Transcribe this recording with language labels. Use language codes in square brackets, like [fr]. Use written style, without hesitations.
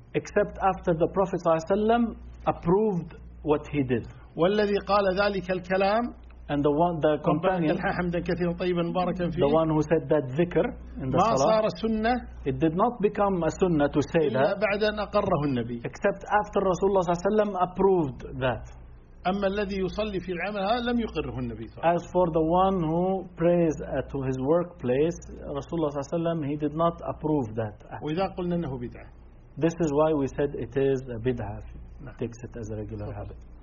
[en] Except after the Prophet [ar] صلى الله عليه وسلم [en] approved what he did. [ar] والذي قال ذلك الكلام. [en] And the companion, the one who said that dhikr in the salah, it did not become a sunnah to say that except after Rasulullah sallallahu alaihi wasallam approved that. [ar] أما الذي يصلي في العمل لم يقره النبي صلى الله عليه وسلم. [en] As for the one who prays at his workplace, [ar] رسول الله صلى الله عليه وسلم [en] he did not approve that. [ar] وإذا قلنا أنه بدعة. [en] This is why we said it is a bid'ah. Takes it as a regular habit.